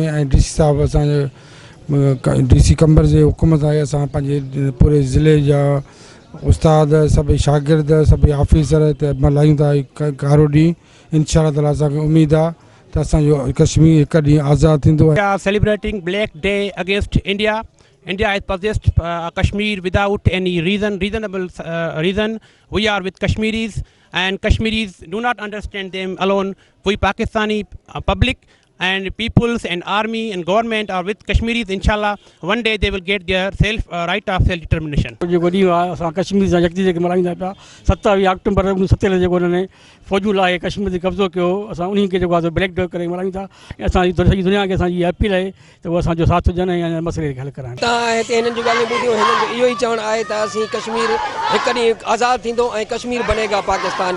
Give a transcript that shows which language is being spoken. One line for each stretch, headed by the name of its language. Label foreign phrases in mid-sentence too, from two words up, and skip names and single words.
Sindhi: ऐं DC साहब असांजे DC कंबर जे हुकुम सां असां पंहिंजे पूरे ज़िले जा उस्ताद सभई शागिर्द सभई ऑफिसर हिते मल्हायूं था कारो ॾींहुं।
Arabic: إن شاء الله تعالى
Sindhi: असांखे उमेद आहे त असांजो कश्मीर हिकु ॾींहुं आज़ादु थींदो।
English: We are celebrating Black Day against India. India has possessed Kashmir without any reasonable reason. We are with Kashmiris, and Kashmiris do not understand them alone. We Pakistani public and peoples and army and government are with Kashmiris. Inshallah, one day they will get their right of self determination.
Sindhi: जेको ॾींहुं आहे असां कश्मीर सां यकजी जेके मल्हाईंदा पिया 27 अक्टूबर 1947 जेको उन्हनि फ़ौजूं लाइ कश्मीर ते कब्ज़ो कयो, असां उन्हीं खे जेको आहे
English: Black Day
Sindhi: करे मल्हायूं था। ऐं असांजी सॼी दुनिया खे असांजी अपील आहे त उहो असांजो साथ ॾियनि ऐं मसइले खे हल कराइनि। तव्हां हिते हिननि जूं ॻाल्हियूं ॿुधियूं, हिननि जो इहो ई चवणु आहे त असीं कश्मीर हिकु ॾींहुं आज़ादु थींदो ऐं
Urdu: کشمیر بنے گا پاکستان.